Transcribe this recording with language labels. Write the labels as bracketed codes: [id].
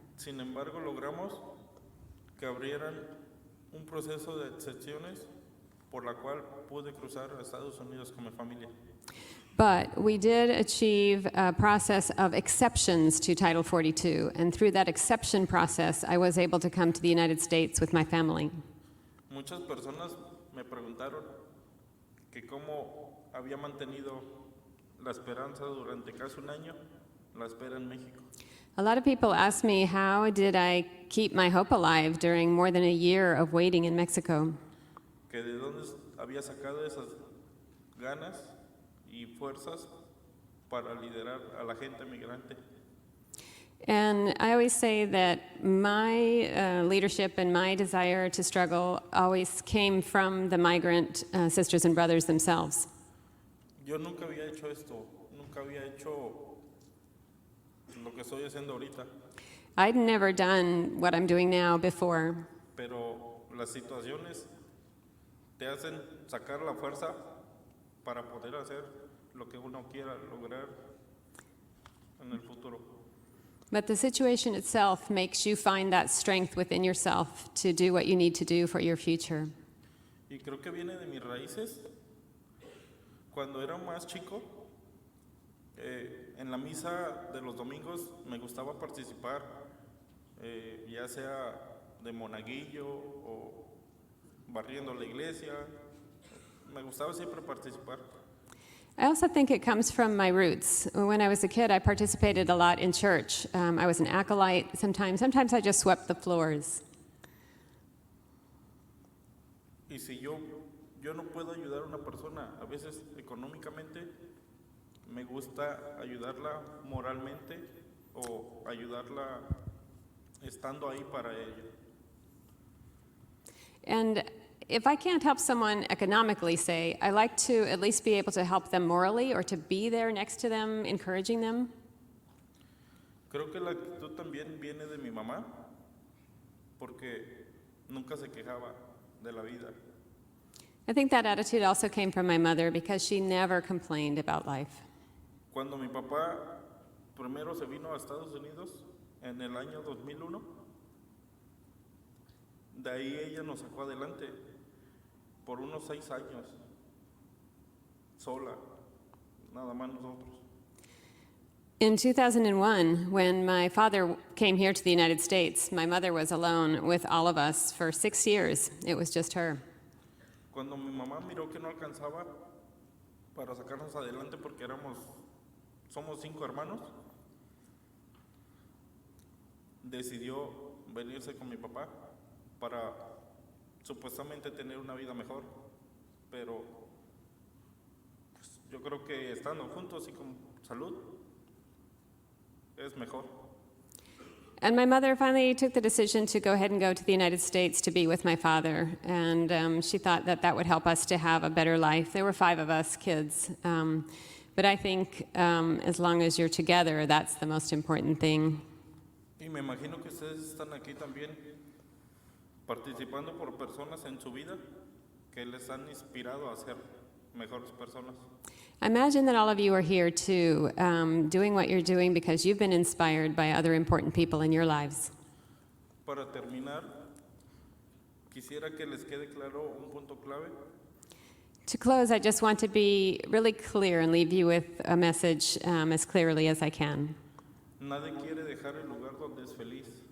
[es] Sin embargo, logramos que abrieran un proceso de excepciones por la cual pude cruzar a Estados Unidos con mi familia. [en] But we did achieve a process of exceptions to Title 42, and through that exception process, I was able to come to the United States with my family. [es] Muchas personas me preguntaron que cómo había mantenido la esperanza durante casi un año, la espera en México. [en] A lot of people ask me, how did I keep my hope alive during more than a year of waiting in Mexico? [es] Que de dónde había sacado esas ganas y fuerzas para liderar a la gente migrante. [en] And I always say that my leadership and my desire to struggle always came from the migrant sisters and brothers themselves. [es] Yo nunca había hecho esto, nunca había hecho lo que estoy haciendo ahorita, [en] I'd never done what I'm doing now before, [es] pero las situaciones te hacen sacar la fuerza para poder hacer lo que uno quiera lograr en el futuro. [en] but the situation itself makes you find that strength within yourself to do what you need to do for your future. [es] Y creo que viene de mis raíces. Cuando era más chico, en la misa de los domingos me gustaba participar, ya sea de monaguillo o barriendo la iglesia. Me gustaba siempre participar. [en] I also think it comes from my roots. When I was a kid, I participated a lot in church. I was an acolyte sometimes. Sometimes I just swept the floors. [es] Y si yo no puedo ayudar a una persona, a veces económicamente, me gusta ayudarla moralmente o ayudarla estando ahí para ella. [en] And if I can't help someone economically, say, I like to at least be able to help them morally or to be there next to them, encouraging them. [es] Creo que la actitud también viene de mi mamá, porque nunca se quejaba de la vida. [en] I think that attitude also came from my mother because she never complained about life. [es] Cuando mi papá primero se vino a Estados Unidos en el año 2001, de ahí ella nos sacó adelante. por unos 6 años, sola, nada más nosotros. [en] In 2001, when my father came here to the United States, my mother was alone with all of us for 6 years. It was just her. [es] Cuando mi mamá miró que no alcanzaba para sacarnos adelante porque somos 5 hermanos, decidió venirse con mi papá para supuestamente tener una vida mejor, pero pues, yo creo que estando juntos y con salud es mejor. [en] And my mother finally took the decision to go ahead and go to the United States to be with my father. And she thought that that would help us to have a better life. There were 5 of us kids. But I think as long as you're together, that's the most important thing. [es] Y me imagino que ustedes están aquí también participando por personas en su vida que les han inspirado a ser mejores personas. [en] I imagine that all of you are here too, doing what you're doing because you've been inspired by other important people in your lives. [es] Para terminar, quisiera que les quede claro un punto clave. [en] To close, I just want to be really clear and leave you with a message as clearly as I can. [es] Nadie quiere dejar el lugar donde es feliz,